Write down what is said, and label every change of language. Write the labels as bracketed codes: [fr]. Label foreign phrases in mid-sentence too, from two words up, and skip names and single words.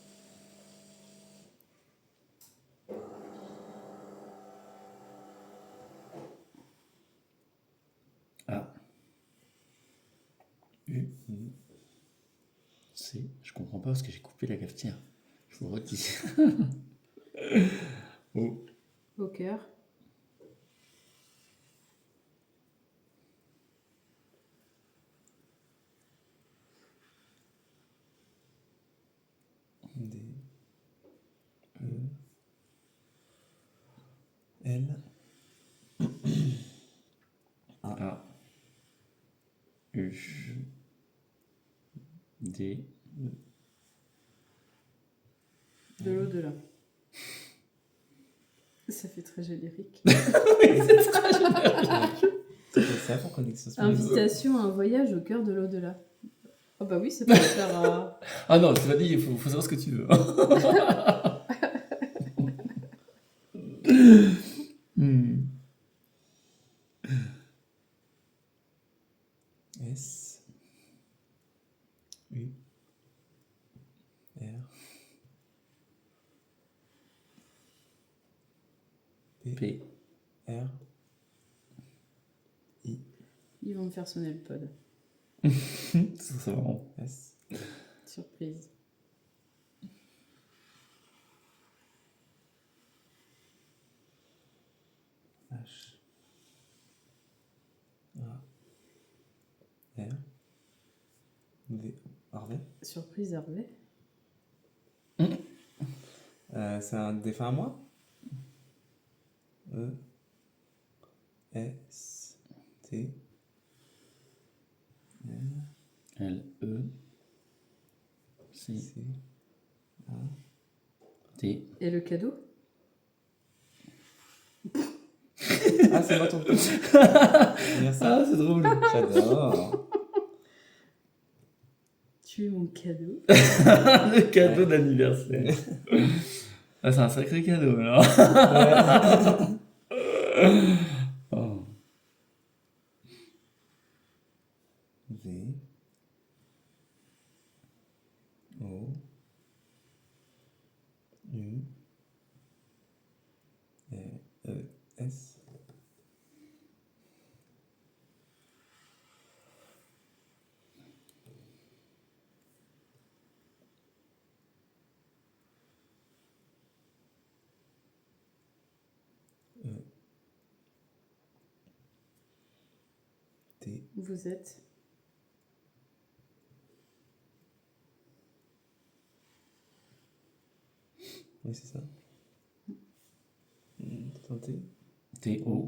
[fr] Ah. U. C. Je comprends pas parce que j'ai coupé la cafetière. Je vous le redis. O. Au cœur. D. E. L. A. U. D. De l'au-delà. Ça fait très générique. C'est ça pour connexion spirituelle. Invitation à un voyage au cœur de l'au-delà. Oh bah oui, ça peut faire à... Ah non, c'est pas dit, il faut savoir ce que tu veux. S. U. R. P. P. R. I. Ils vont me faire sonner le pod. C'est marrant. S. Surprise. H. A. R. V. Harvey. Surprise Hervé. C'est un défunt à moi. E. S. T. L. L. E. C. C. A. T. Et le cadeau? Ah, c'est moi ton tour. Merci. Ah, c'est drôle. J'adore. Tu es mon cadeau. Le cadeau d'anniversaire. Ah, c'est un sacré cadeau, alors. Oh. V. O. U. E. S. E. T. Vous êtes... Oui, c'est ça. Tentez. T. O.